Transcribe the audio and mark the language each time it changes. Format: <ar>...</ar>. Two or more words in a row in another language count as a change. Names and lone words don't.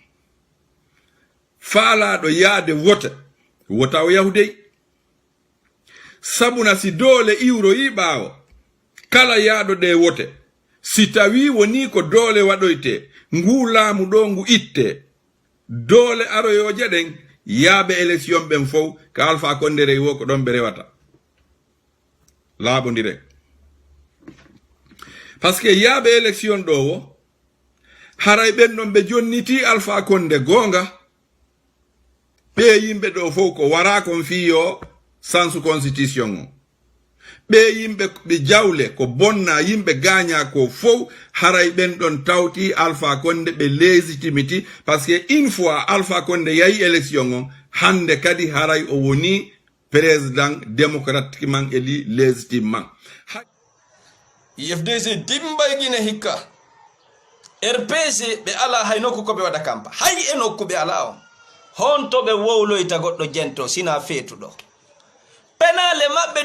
<ff>faalaɗo yaade wota o yahudey sabuna si doole iwroyi ɓaawo kala yaaɗo ɗe wote si tawi woni ko doole waɗoyte ngu laamu ɗo ngu itte doole aroyoje ɗen yaaɓe élection ɓen fof ka Alpha Condé rey wo ko ɗon ɓe rewata laaɓodire</ff> <fr>par ce que</fr> <ff>yaaɓe élection ɗo wo haray ɓen ɗon ɓe jonniti Alpha Condé goonga ɓe yimɓe ɗo fof ko wara kon fiyo</ff> <fr>sans constitution</fr> <ff>o ɓe yimɓe ɓe jawle ko bonna yimɓe gaña ko fof haray ɓen ɗon tawti Alpha Condé ɓe légitimité</ff> <fr>par ce que une fois</fr> <ff>Alpha Condé yahi élection on hande kadi haray o woni</ff> <fr>président démocratiquement élu légitimement</fr> <ff>IFDG dimbay Guinée hikka RPC ɓe ala hay nokku ko ɓe waɗa kampa hay e nokku ɓe ala on honto ɓe wowloyta goɗɗo jento sina feetuɗo penale maɓɓe</ff>